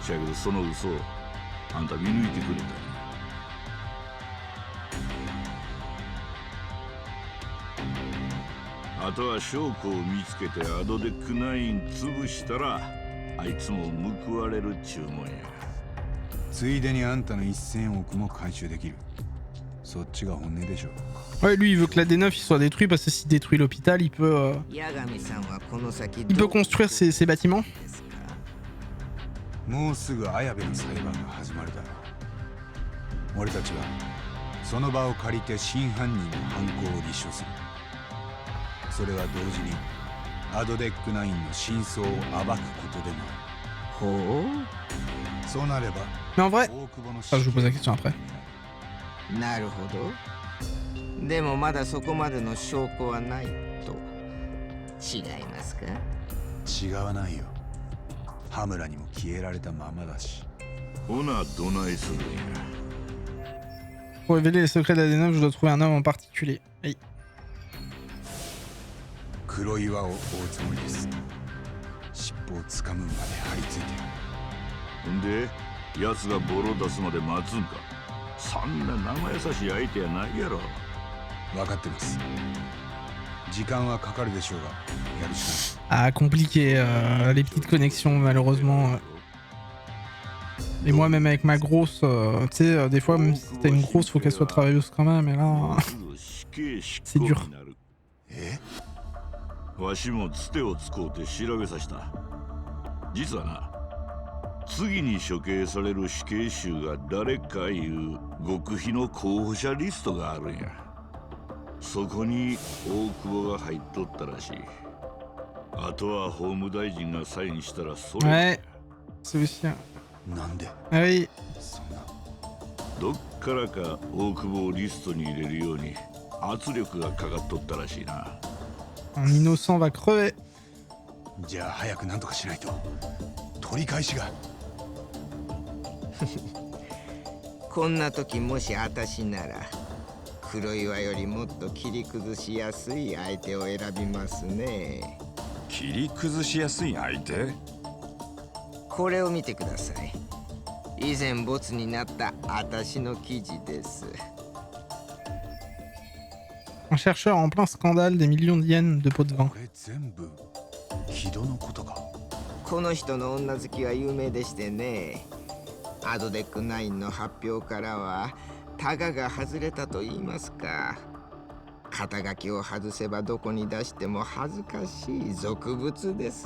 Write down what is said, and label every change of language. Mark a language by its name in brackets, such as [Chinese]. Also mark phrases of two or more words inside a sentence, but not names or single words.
[Japanese] しやけどその嘘をあんた見抜いてくれたんや。あとは証拠を見つけてアドデック9潰したら、あいつも報われる注文や。ついでにあんたの1000億も回収できる。そっちが本音でしょ。 [French] Ouais, lui, il veut que la D9 il soit détruit parce que s'il détruit l'hôpital, il peut construire ses bâtiments. [Japanese] もうすぐ綾部の裁判が始まるだろう。俺たちはその場を借りて真犯人の犯行を立証する。それは同時にアドデック9の真相を暴くことでもある。ほう。そうなれば。 [French] Mais en vrai, je vous pose la question après. [Japanese] なるほど。でもまだそこまでの証拠はないと。違いますか？違わないよ。羽村にも消えられたままだし。ほな、どないするんや。 [French] Pour révéler les secrets de la D9, je dois trouver un homme en particulier. Oui. [Japanese] 黒岩を追うつもりです。尻尾をつかむまで張り付いてる。ほんで、奴がボロ出すまで待つんか。そんな生優しい相手やないやろ。分かってます。時間はかかるでしょうが、やるしか [French] ない。Ah, compliqué, les petites connexions malheureusement. Et moi même avec ma grosse, tu sais, des fois même si t'as une grosse, faut qu'elle soit travailleuse quand même, et là, c'est dur. [Japanese] わしもつてを使うて調べさせた。実はな、次に処刑される死刑囚が誰かいう極秘の候補者リストがあるんや。そこに大久保が入っとったらしい。あとは法務大臣がサインしたらそれ。 [French] Ouais, c'est aussi. [Japanese] なんで？ [French] Ah oui. [Japanese] そんな。どっからか大久保をリストに入れるように圧力がかかっとったらしいな。 [French] Un innocent va crever. [Japanese] じゃあ早くなんとかしないと。取り返しが。こんな時もし私なら黒岩よりもっと切り崩しやすい相手を選びますね。切り崩しやすい相手？これを見てください。以前ボツになった私の記事です。 [French] Un chercheur en plein scandale des millions d'yens de pots de vin. [Japanese] これ全部木戸のことか。この人の女好きは有名でしてね。アドデック9の発表からはタガが外れたと言いますか。肩書きを外せばどこに出しても恥ずかしい俗物です。